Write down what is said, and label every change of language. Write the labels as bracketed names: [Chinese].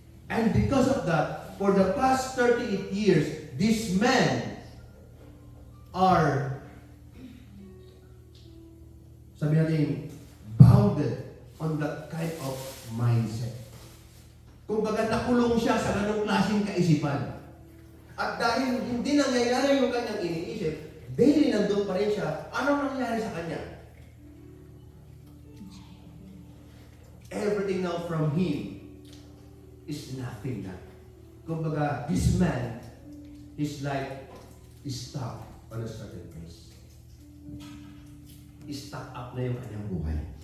[English] And because of that, for the past 38 years, these men are, [Filipino] sabi natin, [English] bounded on that kind of mindset. [Filipino] Kung baga nakulong siya sa ganong klaseng kaisipan. At dahil hindi nangyayari yung kanyang iniisip, daily nandun pa rin siya, anong nangyayari sa kanya? [English] Everything now from him is nothing na. [Filipino] Kumbaga, [English] this man, his life is stuck on a certain place. [Filipino] Stuck up na yung kanyang buhay.